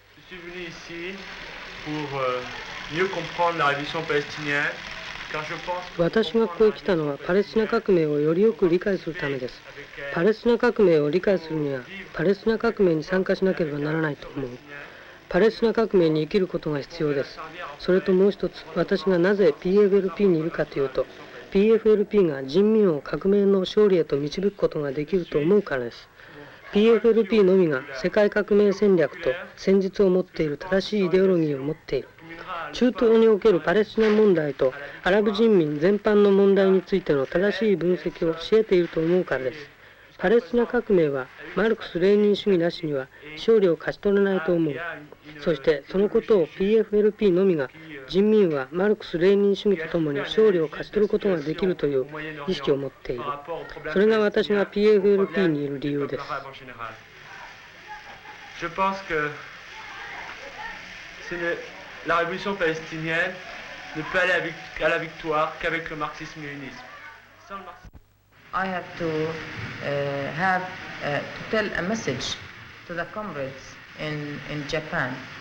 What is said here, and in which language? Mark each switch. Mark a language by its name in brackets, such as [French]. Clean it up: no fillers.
[French] Je suis venu ici pour mieux comprendre la révolution palestinienne, car je pense que [Japanese] 私がここへ来たのはパレスチナ革命をよりよく理解するためです。パレスチナ革命を理解するにはパレスチナ革命に参加しなければならないと思う。パレスチナ革命に生きることが必要です。それともう一つ、私がなぜ PFLP にいるかというと、PFLP が人民を革命の勝利へと導くことができると思うからです。 PFLP のみが世界革命戦略と戦術を持っている正しいイデオロギーを持っている。中東におけるパレスチナ問題とアラブ人民全般の問題についての正しい分析を教えていると思うからです。パレスチナ革命はマルクス・レーニン主義なしには勝利を勝ち取れないと思う。そしてそのことを PFLP のみが人民はマルクス・レーニン主義とともに勝利を勝ち取ることができるという意識を持っている。それが私が PFLP にいる理由です。 [French] Je pense que la révolution palestinienne ne peut aller à la victoire qu'avec le marxisme-léninisme. Sans le marxisme. [English] I have to have to tell a message to the comrades in Japan.